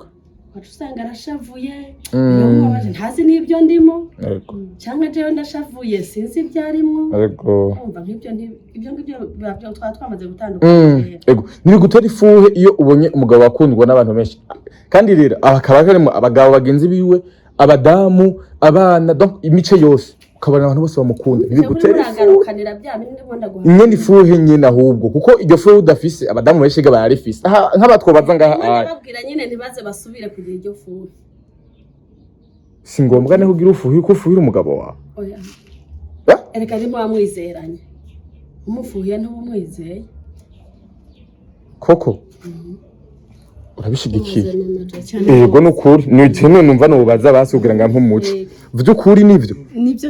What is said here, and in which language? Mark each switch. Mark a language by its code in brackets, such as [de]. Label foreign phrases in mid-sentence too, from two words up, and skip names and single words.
[rn] usanga arashavuye ntazi n'ibyo ndimo cyangwa jewe ndashavuye sinzi ibyo arimo umva nk'ibyo ngibyo twaba twamaze gutandukana ntibigutera ifuhe iyo ubonye umugabo wakundwa n'abantu benshi kandi rero akaba harimo abagabo bagenzi biwe abadamu abana imice yose ukabona abantu bose bamukunda ntibigutere uragarukanira bya bindi ndabona guha imwe nifuhe nyine ahubwo kuko iryo fuhe udafise abadamu benshi ga barifise nk'abatwobaza ngaha babwira nyine ntibaze basubire kugira iryo fuhe si ngombwa ne kugira ufuhe uko ufuhira umugabo wawe oya ereka ni mwamwizeranye umufuhiye ntubumwizeye koko urabishigikiye yego nukuri none numva nubaza basubwira nga nk'umuco vy'ukuri nivyo